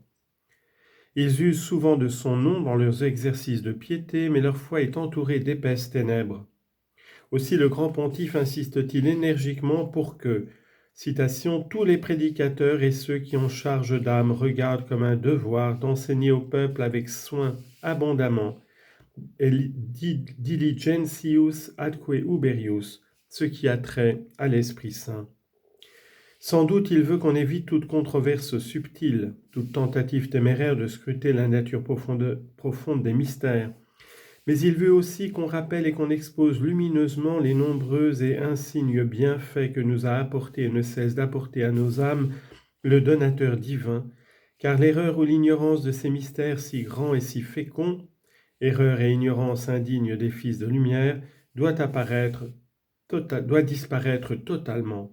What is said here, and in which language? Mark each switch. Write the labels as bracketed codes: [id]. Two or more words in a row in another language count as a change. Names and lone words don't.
[fr] Ils usent souvent de son nom dans leurs exercices de piété, mais leur foi est entourée d'épaisses ténèbres. Aussi le grand pontife insiste-t-il énergiquement pour que, citation, tous les prédicateurs et ceux qui ont charge d'âme regardent comme un devoir d'enseigner au peuple avec soin abondamment, [la] diligentius atque uberius, [fr] ce qui a trait à l'Esprit Saint. Sans doute il veut qu'on évite toute controverse subtile, toute tentative téméraire de scruter la nature profonde des mystères, mais il veut aussi qu'on rappelle et qu'on expose lumineusement les nombreux et insignes bienfaits que nous a apportés et ne cesse d'apporter à nos âmes le donateur divin, car l'erreur ou l'ignorance de ces mystères si grands et si féconds, erreur et ignorance indignes des fils de lumière, doit disparaître totalement.